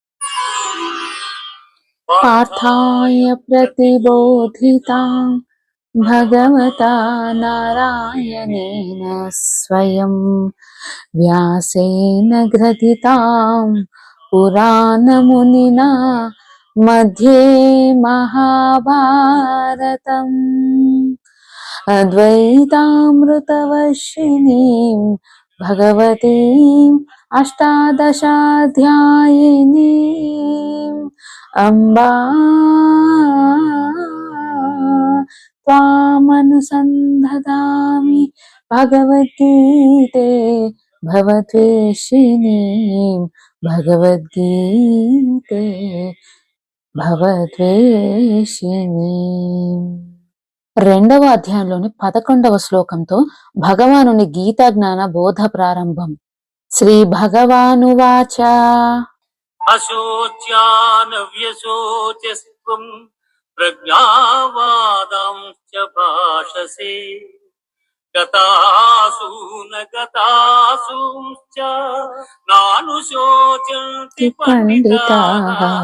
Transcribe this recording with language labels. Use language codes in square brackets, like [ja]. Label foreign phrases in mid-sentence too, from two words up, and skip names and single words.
[sa] పార్థాయ ప్రతిబోధితాం భగవతా నారాయణేన స్వయం వ్యాసేన గ్రథితాం పురాణమునినా मध्ये महाभारतम् अद्वैतामृतवर्षिणीं भगवतीम् अष्टादशाध्यायिनीम् अम्बा त्वामनुसन्धदामि भगवद्गीते भवद्वेषिणीं भगवद्गीते భవద్వేషిణి. [te] రెండవ అధ్యాయంలోని 11వ శ్లోకంతో భగవానుని గీతా జ్ఞాన బోధ ప్రారంభం. [sa] శ్రీ భగవానువాచ అశోచ్యానవ్యశోచస్త్వం ప్రజ్ఞావాదాంశ్చ భాషసే గతాసూన గతాసూంశ్చ నానుశోచంతి పండితాః